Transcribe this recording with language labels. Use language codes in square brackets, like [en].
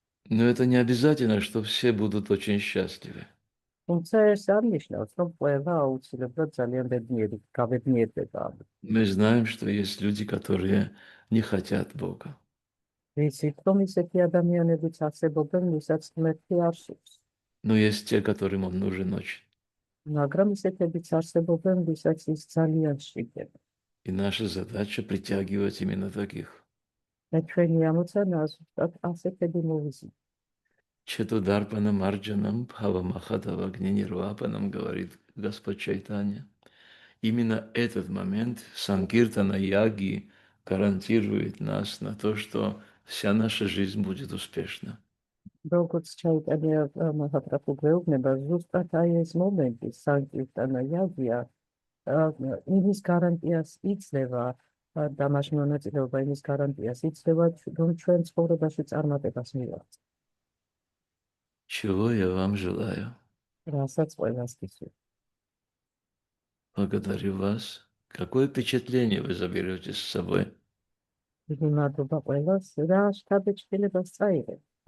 [ru] Но это не обязательно, что все будут очень счастливы. [ka] თუმცა ეს არ ნიშნავს, რომ ყველა აუცილებლად ძალიან გაბედნიერდება. [ru] Мы знаем, что есть люди, которые не хотят Бога. [ka] ვიცით, რომ ისეთი ადამიანებიც არსებობენ, ვისაც ღმერთი არ სურს. [ru] Но есть те, которым он нужен очень. [ka] მაგრამ ისეთებიც არსებობენ, ვისაც ის ძალიან სჭირდება. [ru] И наша задача притягивать именно таких. [ka] და ჩვენი ამოცანა ზუსტად ასეთები მოვიზიდოთ. [sa] Четударпанам Арджанам Бхавамахатава Гнинирвапанам, [ru] говорит Господь Чайтанья. Именно этот момент Санкиртана Яги гарантирует нас на то, что вся наша жизнь будет успешна. [ka] როგორც ჩაიტანია მახატრაფუ გვეუბნება, ზუსტად აი ეს მომენტი სანკირტანა იაგია იმის გარანტიას იძლევა და მაშინ მონაწილეობა იმის გარანტიას იძლევა, რომ ჩვენ ცხოვრებაში წარმატებას მივაღწევთ. [ru] Чего я вам желаю? [ka] რასაც ყველას გისურვებთ. [ru] Благодарю вас. Какое впечатление вы заберете с собой? [ka] დიდი მადლობა ყველას, რა შთაბეჭდილებას წაიღებთ.